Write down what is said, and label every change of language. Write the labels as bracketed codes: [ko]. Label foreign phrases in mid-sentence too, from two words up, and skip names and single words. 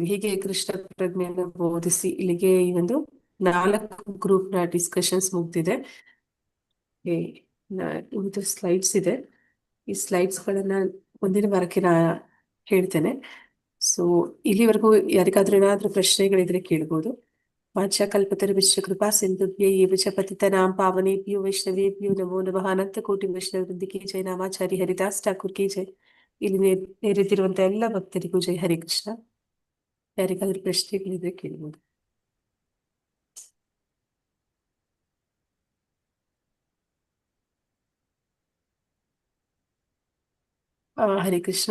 [kn] ಹೀಗೆ ಕೃಷ್ಣ ಪ್ರಜ್ಞೆಯನ್ನು ಬೋಧಿಸಿ ಇಲ್ಲಿಗೆ ಈ ಒಂದು 4 [en] group discussions [kn] ಮುಗ್ದಿದೆ. ಇದು ಸ್ಲೈಡ್ಸ್ ಇದೆ. ಈ ಸ್ಲೈಡ್ಸ್ಗಳನ್ನ ಮುಂದಿನ ವಾರಕ್ಕೆ ನಾ ಹೇಳ್ತೇನೆ. ಸೊ ಇಲ್ಲಿವರೆಗೂ ಯಾರಿಗಾದ್ರೂ ಏನಾದ್ರೂ ಪ್ರಶ್ನೆಗಳಿದ್ರೆ ಕೇಳ್ಬೋದು. [sa] ವಾಂಛಾಕಲ್ಪತರುಶ್ಚ ಕೃಪಾ ಸಿಂಧುಭ್ಯೋ ಏವ ಚ ಪತಿತನಾಂ ಪಾವನೇಭ್ಯೋ ವೈಷ್ಣವೇಭ್ಯೋ ನಮೋ ನಮಃ. [kn] ಅನಂತ ಕೋಟಿ ವೈಷ್ಣವ ವೃಂದಕ್ಕೆ ಜೈ. [hi] नामाचारी हरिदास ठाकुर की जय. [kn] ಇಲ್ಲಿ ನೇರಿದಿರುವಂತ ಎಲ್ಲ ಭಕ್ತರಿಗೂ ಜೈ. [sa] ಹರೇ ಕೃಷ್ಣ. [kn] ಯಾರಿಗಾದ್ರೂ ಪ್ರಶ್ನೆಗಳಿದ್ರೆ ಕೇಳ್ಬೋದು. [sa] ಹರೇ ಕೃಷ್ಣ.